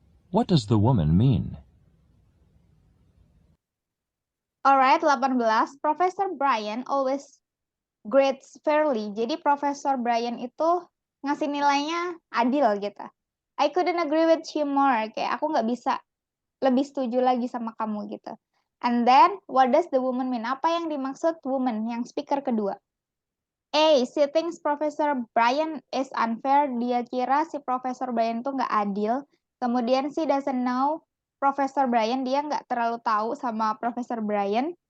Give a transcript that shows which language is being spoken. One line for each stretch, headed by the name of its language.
English: What does the woman mean? Alright, 18. Professor Brian always grades fairly.
Indonesian: Jadi Professor Brian itu ngasih nilainya adil gitu.
English: I couldn't agree with you more.
Indonesian: Kayak aku nggak bisa lebih setuju lagi sama kamu gitu.
English: And then, what does the woman mean?
Indonesian: Apa yang dimaksud woman, yang speaker kedua?
English: A, she thinks Professor Brian is unfair.
Indonesian: Dia kira si Professor Brian tuh nggak adil. Kemudian
English: she doesn't know Professor Brian.
Indonesian: Dia nggak terlalu tahu sama Professor Brian.